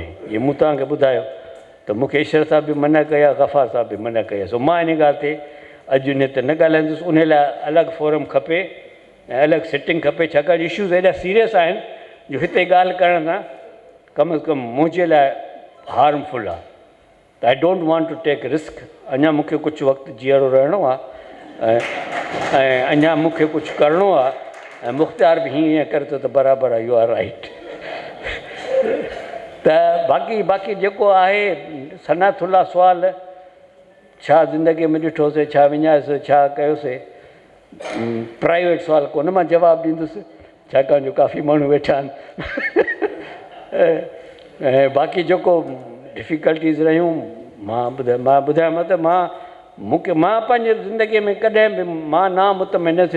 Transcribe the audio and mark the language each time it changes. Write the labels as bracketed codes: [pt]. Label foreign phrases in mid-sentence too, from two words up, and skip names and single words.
[sd] इहो मूं तव्हांखे ॿुधायो त मूंखे ईश्वर साहिब बि मना कया, गफ़ार साहिब बि मना कया। सो मां इन ॻाल्हि ते अॼु इन ते न ॻाल्हाईंदुसि। उन लाइ अलॻि फोरम खपे ऐं अलॻि सिटिंग खपे, छाकाणि इशूज़ एॾा सीरियस आहिनि जो हिते ॻाल्हि करण सां कम अज़ कम मुंहिंजे लाइ हार्मफुल आहे। [en] त I don't want to take risk. [sd] अञा मूंखे कुझु वक़्तु जीअरो रहणो आहे ऐं अञा मूंखे कुझु करिणो आहे ऐं मुख़्तियार बि हीअं करे थो त बराबरि आहे, [en] you are right. [sd] त बाक़ी जेको आहे सनाथुल्ला सुवाल, छा ज़िंदगीअ में ॾिठोसीं, छा विञायोसीं, छा कयोसीं, प्राइवेट सुवाल कोन मां जवाबु ॾींदुसि छाकाणि जो काफ़ी माण्हू वेठा आहिनि। ऐं बाक़ी जेको डिफ़िकल्टीज़ रहियूं मां ॿुधायां त मां पंहिंजे ज़िंदगीअ में कॾहिं बि मां नामुतमिन थियुसि।